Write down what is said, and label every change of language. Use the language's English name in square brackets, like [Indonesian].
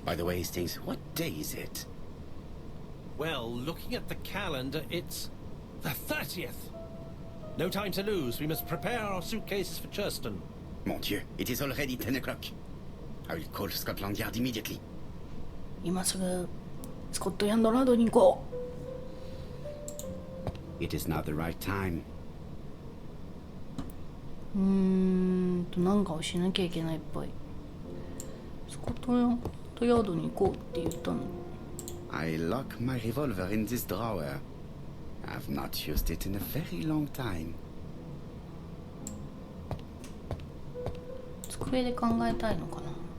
[English] By the way, Hastings, what day is it? Well, looking at the calendar, it's the 30th. No time to lose. We must prepare our suitcases for Churston. Mon Dieu, it is already 10 o'clock. I will call Scotland Yard immediately. [Japanese] 今すぐスコットヤンドランドに行こう。 [English] It is not the right time. [Japanese] なんかをしなきゃいけないっぽい。スコットヤードに行こうって言ったの。 [English] I lock my revolver in this drawer. I've not used it in a very long time. [Japanese] 机で考えたいのかな。